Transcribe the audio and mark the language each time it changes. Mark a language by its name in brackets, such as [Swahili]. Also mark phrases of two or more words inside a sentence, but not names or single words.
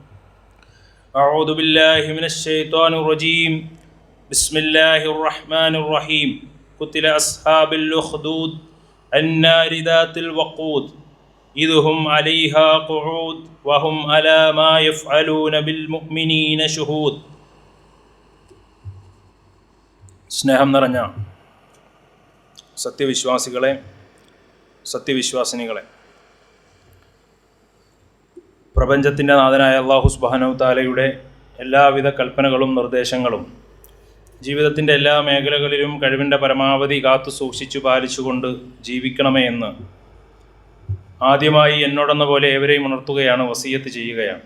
[Arabic] أعوذ بالله من الشيطان الرجيم. بسم الله الرحمن الرحيم. قتل أصحاب الأخدود النار ذات الوقود إذ هم عليها قعود وهم على ما يفعلون بالمؤمنين شهود. [Malayalam] സ്നേഹം നിറഞ്ഞ സത്യവിശ്വാസികളെ, സത്യവിശ്വാസിനികളെ, പ്രപഞ്ചത്തിൻ്റെ നാഥനായ [Arabic] الله سبحانه تعالى [Malayalam] എല്ലാവിധ കൽപ്പനകളും നിർദ്ദേശങ്ങളും ജീവിതത്തിൻ്റെ എല്ലാ മേഖലകളിലും കഴിവിൻ്റെ പരമാവധി കാത്തു സൂക്ഷിച്ചു പാലിച്ചുകൊണ്ട് ജീവിക്കണമേ എന്ന് ആദ്യമായി എന്നോടെന്ന പോലെ ഏവരെയും ഉണർത്തുകയാണ്, വസിയത്ത് ചെയ്യുകയാണ്.